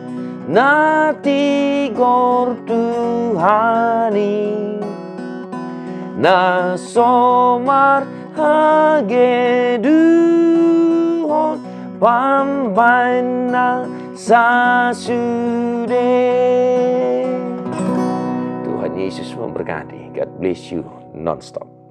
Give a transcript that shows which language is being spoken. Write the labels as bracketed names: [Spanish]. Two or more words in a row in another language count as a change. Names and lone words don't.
[Batak Simalungun] natigor Tuhani na somar hageduhon pambain na sasude. [Indonesian] Tuhan Yesus memberkati. [English] God bless you non-stop.